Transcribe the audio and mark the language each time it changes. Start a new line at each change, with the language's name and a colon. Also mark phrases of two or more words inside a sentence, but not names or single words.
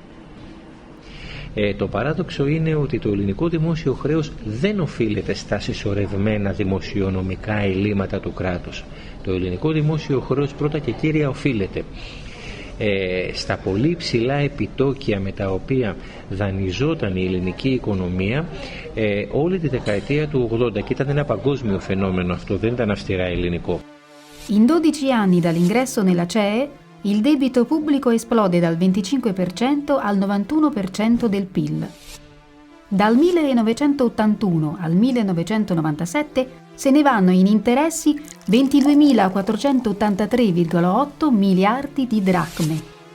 Greek: Το παράδοξο είναι ότι το ελληνικό δημόσιο χρέος δεν οφείλεται στα συσσωρευμένα δημοσιονομικά ελλείμματα του κράτους. Το ελληνικό δημόσιο χρέος πρώτα και κύρια οφείλεται στα πολύ ψηλά επιτόκια με τα οποία δανειζόταν η ελληνική οικονομία όλη τη δεκαετία του 80 και ήταν ένα παγκόσμιο φαινόμενο αυτό, δεν ήταν αυστηρά ελληνικό.
Italian: In 12 anni dall'ingresso nella CEE, il debito pubblico esplode dal 25% al 91% del PIL. Dal 1981 al 1997 se ne vanno in interessi 22.483,8 miliardi di dracme.